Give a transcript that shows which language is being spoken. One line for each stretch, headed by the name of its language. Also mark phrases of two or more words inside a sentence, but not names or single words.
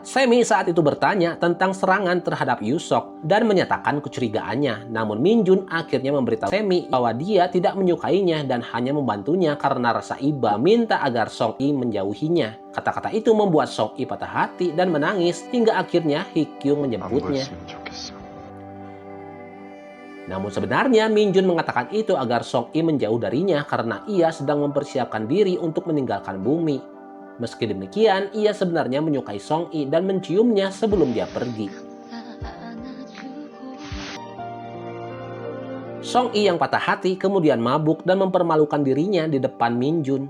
Indonesian: Semi saat itu bertanya tentang serangan terhadap Yusok dan menyatakan kecurigaannya. Namun Min Jun akhirnya memberitahu Semi bahwa dia tidak menyukainya dan hanya membantunya karena rasa iba minta agar Song I menjauhinya. Kata-kata itu membuat Song I patah hati dan menangis hingga akhirnya Hee-kyung
Korean: 안
Indonesian: menyebutnya.
Korean: 보였으면 좋겠어.
Indonesian: Namun sebenarnya Min Jun mengatakan itu agar Song I menjauh darinya karena ia sedang mempersiapkan diri untuk meninggalkan bumi. Meski demikian, ia sebenarnya menyukai Song I dan menciumnya sebelum dia pergi. Song I yang patah hati kemudian mabuk dan mempermalukan dirinya di depan Min Jun.